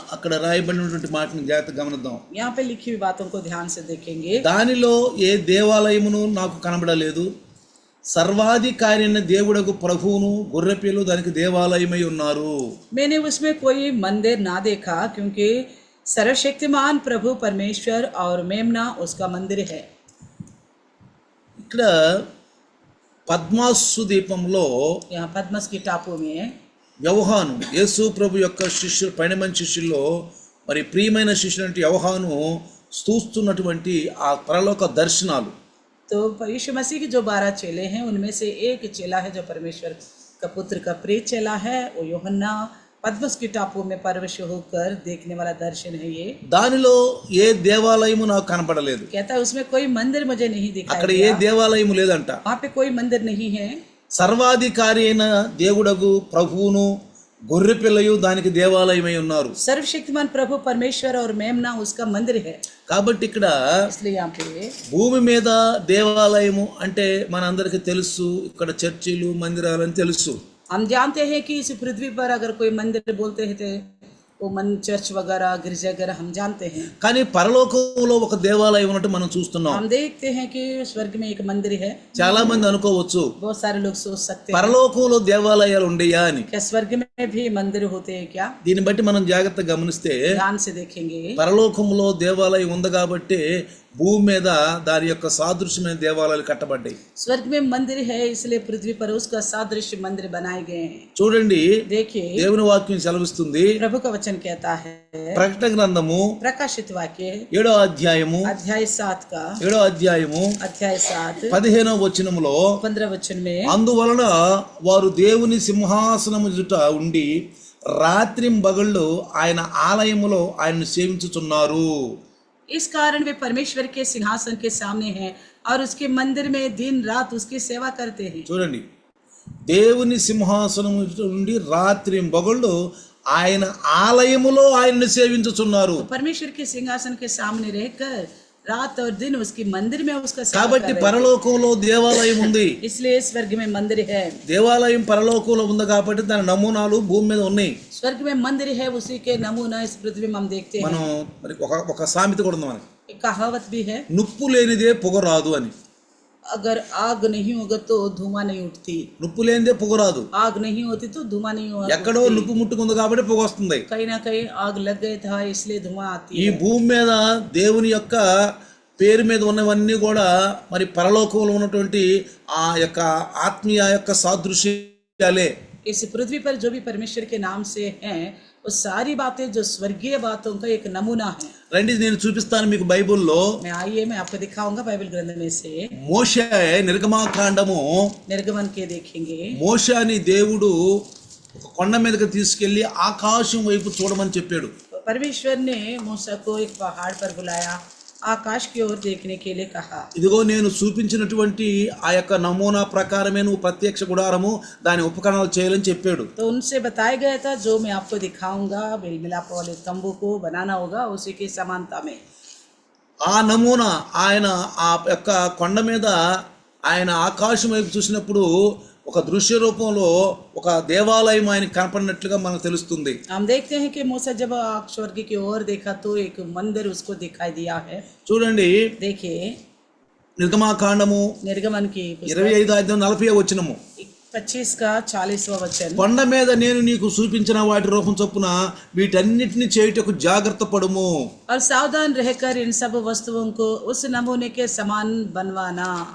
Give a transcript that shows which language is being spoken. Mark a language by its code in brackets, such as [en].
[te] అక్కడ రాయబడినటువంటి మాటను జాగ్రత్తగా గమనిద్దాం. [hi] यहाँ पे लिखी हुई बातों को ध्यान से देखेंगे. [te] దానిలో ఏ దేవాలయమును నాకు కనబడలేదు. సర్వాధికారి అయిన దేవుడకు ప్రభువును గొర్రెపిల్లు దానికి దేవాలయమై ఉన్నారు. [hi] मैंने उसमें कोई मंदिर ना देखा क्योंकि सर्वशक्तिमान प्रभु परमेश्वर और मेमना उसका मंदिर है. [te] ఇక్కడ పద్మాసు దీపంలో [hi] यहाँ पद्मस की टापू में [te] యోహాను యేసు ప్రభు యొక్క శిష్యులు 12 మంది శిష్యుల్లో మరి ప్రియమైన శిష్యుడు అంటే యోహాను చూస్తున్నటువంటి ఆ పరలోక దర్శనాలు. [hi] तो यीशु मसीह के जो 12 चेले हैं उनमें से एक चेला है जो परमेश्वर का पुत्र का प्रिय चेला है. वो यूहन्ना पद्मस की टापू में परवश होकर देखने वाला दर्शन है. ये [te] దానిలో ఏ దేవాలయము నాకు కనపడలేదు. [hi] कहता है उसमें कोई मंदिर मुझे नहीं दिखाई [te] అక్కడ ఏ [hi] दिया. [te] దేవాలయము లేదంట. [hi] वहाँ पे कोई मंदिर नहीं है. [te] సర్వాధికారి అయిన దేవుడగు ప్రభువును గొర్రెపిల్లయు దానికి దేవాలయమై ఉన్నారు. [hi] सर्वशक्तिमान प्रभु परमेश्वर और मेमना उसका मंदिर है. [te] కాబట్టి ఇక్కడ [hi] इसलिए यहाँ पे [te] భూమి మీద దేవాలయము అంటే మనందరికీ తెలుసు, ఇక్కడ చర్చిలు మందిరాలు అని తెలుసు. [hi] हम जानते हैं कि इस पृथ्वी पर अगर कोई मंदिर बोलते हैं तो वो चर्च वगैरह गिरजाघर हम जानते हैं. [te] కానీ పరలోకంలో ఒక దేవాలయం ఉన్నట్టు మనం చూస్తున్నాం. [hi] हम देखते हैं कि स्वर्ग में एक मंदिर है. [te] చాలా మంది అనుకోవచ్చు [hi] बहुत सारे लोग सोच सकते हैं [te] పరలోకంలో దేవాలయాలు ఉండయా అని. [hi] क्या स्वर्ग में भी मंदिर होते हैं क्या? [te] దీన్ని బట్టి మనం జాగ్రత్తగా గమనిస్తే [hi] ध्यान से देखेंगे, [te] పరలోకంలో దేవాలయం ఉంది కాబట్టి భూమి మీద దాని యొక్క సాదృశ్యమైన దేవాలయాలు కట్టబడ్డాయి. [hi] स्वर्ग में मंदिर है इसलिए पृथ्वी पर उसका सादृश्य मंदिर बनाए गए हैं. [te] చూడండి, [hi] देखिए [te] దేవుని వాక్యం సెలవిస్తుంది. [hi] प्रभु का वचन कहता है, [te] ప్రకటన గ్రంథము [hi] प्रकाशित वाक्य [te] 7వ అధ్యాయము [hi] अध्याय 7 का [te] 7వ అధ్యాయము [hi] अध्याय 7 [te] 15వ వచనములో [hi] 15 वचन में [te] అందువలన వారు దేవుని సింహాసనము ఎదుట ఉండి రాత్రింబగళ్ళు ఆయన ఆలయములో ఆయనను సేవించుచున్నారు. [hi] इस कारण वे परमेश्वर के सिंहासन के सामने हैं और उसके मंदिर में दिन रात उसकी सेवा करते हैं. [te] చూడండి, దేవుని సింహాసనము ఎదుట ఉండి రాత్రింబగళ్ళు ఆయన ఆలయములో ఆయనను సేవించుచున్నారు. [hi] परमेश्वर के सिंहासन के सामने रहकर रात और दिन उसकी मंदिर में उसका सेवा [te] కాబట్టి [hi] कर रहे हैं. [te] పరలోకంలో దేవాలయం ఉంది. [hi] इसलिए स्वर्ग में मंदिर है. [te] దేవాలయం పరలోకంలో ఉంది కాబట్టి దాని నమూనాలు భూమి మీద ఉన్నాయి. [hi] स्वर्ग में मंदिर है, उसी के नमूना इस पृथ्वी में हम देखते हैं. [te] మనం మరి ఒక సామెత కూడా ఉంది మనకి, [hi] एक कहावत भी है, [te] నుప్పు లేనిదే పొగ రాదు అని. [hi] अगर आग नहीं होगा तो धुआं नहीं उठती. [te] నుప్పు లేనిదే పొగ రాదు. [hi] आग नहीं होती तो धुआं नहीं [te] ఎక్కడో [hi] उठती. [te] నుప్పు ముట్టుకుంది కాబట్టి పొగ వస్తుంది. [hi] कहीं ना कहीं आग लग गया था इसलिए धुआं आती [te] ఈ [hi] है. [te] భూమి మీద దేవుని యొక్క పేరు మీద ఉన్నవన్నీ కూడా మరి పరలోకంలో ఉన్నటువంటి ఆ యొక్క ఆత్మీయ యొక్క సాదృశ్యాలే. [hi] इस पृथ्वी पर जो भी परमेश्वर के नाम से हैं वो सारी बातें जो स्वर्गीय बातों का एक नमूना है. [te] రండి, నేను చూపిస్తాను మీకు బైబిల్లో. [hi] मैं आइए मैं आपको दिखाऊंगा बाइबल ग्रंथ में से [te] మోషే నిర్గమాకాండము [hi] निर्गमन के देखेंगे. [te] మోషేని దేవుడు ఒక కొండ మీదకి తీసుకెళ్లి ఆకాశం వైపు చూడమని చెప్పాడు. [hi] परमेश्वर ने मूसा को एक पहाड़ पर बुलाया आकाश की ओर देखने के लिए कहा। [te] ఇదిగో నేను చూపించినటువంటి ఆ యొక్క నమూనా ప్రకారమే నువ్వు ప్రత్యక్ష గుడారము దాని ఉపకరణాలు చేయాలని చెప్పాడు. [hi] तो उनसे बताया गया था जो मैं आपको दिखाऊंगा मेल मिलाप वाले तंबू को बनाना होगा उसी की समानता में। [te] ఆ నమూనా ఆయన ఆ యొక్క కొండ మీద ఆయన ఆకాశం వైపు చూసినప్పుడు ఒక దృశ్య రూపంలో ఒక దేవాలయం ఆయనకు కనపడినట్లుగా మనకు తెలుస్తుంది. [hi] हम देखते हैं कि मूसा जब स्वर्ग की ओर देखा तो एक मंदिर उसको दिखाई दिया है। [te] చూడండి [hi] देखिए [te] నిర్గమాకాండము [hi] निर्गमन की [te] 25:40 [hi] 25 का 40वां वचन। [te] కొండ మీద నేను నీకు చూపించిన వాటి రూపం చొప్పున వీటన్నిటిని చేయుటకు జాగ్రత్త పడుము. [hi] और सावधान रहकर इन सब वस्तुओं को उस नमूने के समान बनवाना।